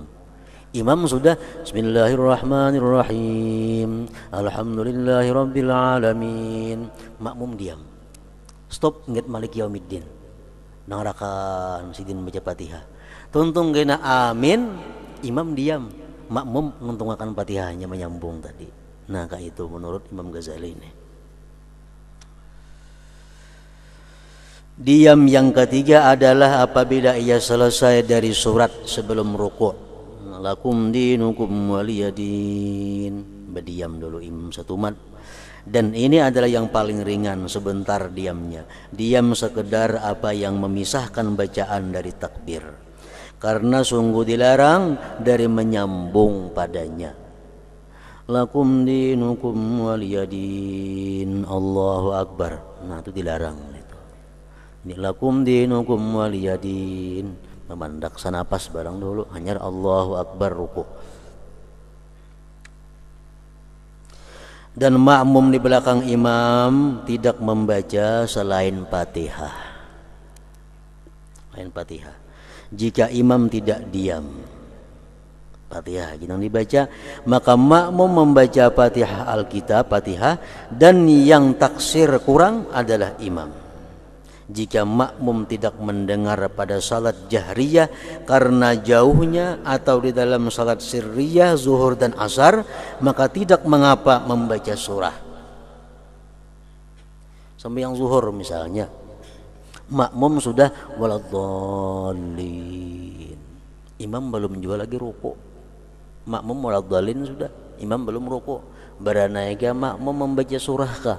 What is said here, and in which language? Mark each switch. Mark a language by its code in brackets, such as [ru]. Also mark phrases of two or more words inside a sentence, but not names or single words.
[id] Imam sudah [ar] بسم الله الرحمن الرحيم، الحمد لله رب العالمين. [id] Makmum diam. [bjn] Stop ingat [ar] مالك يوم الدين. [bjn] Nang rakaat sidin baca Fatihah. Tuntung kena amin, imam diam. Makmum menuntungakan Fatihahnya menyambung tadi. [id] Nah, kayak itu menurut Imam Ghazali ini. Diam yang ketiga adalah apabila ia selesai dari surat sebelum rukuk. [ar] لكم دينكم ولي دين. [id] Berdiam dulu imam satu mat. Dan ini adalah yang paling ringan, sebentar diamnya. Diam sekedar apa yang memisahkan bacaan dari takbir. Karena sungguh dilarang dari menyambung padanya. [ar] لكم دينكم ولي دين، الله أكبر. [id] Nah, itu dilarang itu. Ini [ar] لكم دينكم ولي دين, [bjn] memandak sanapas barang dulu, hanya [ar] الله أكبر [bjn] ruku. [id] Dan makmum di belakang imam tidak membaca selain Fatihah. Selain Fatihah. Jika imam tidak diam, Fatihah yang dibaca, maka makmum membaca Fatihah Alkitab, Fatihah, dan yang taksir kurang adalah imam. Jika makmum tidak mendengar pada salat jahriyah karena jauhnya atau di dalam salat sirriyah zuhur dan asar, maka tidak mengapa membaca surah. Sembahyang zuhur misalnya, makmum sudah waladhdallin, imam belum juga lagi ruku. Makmum waladhdallin sudah, imam belum ruku. [bjn] Beranaika makmum membaca surah kah?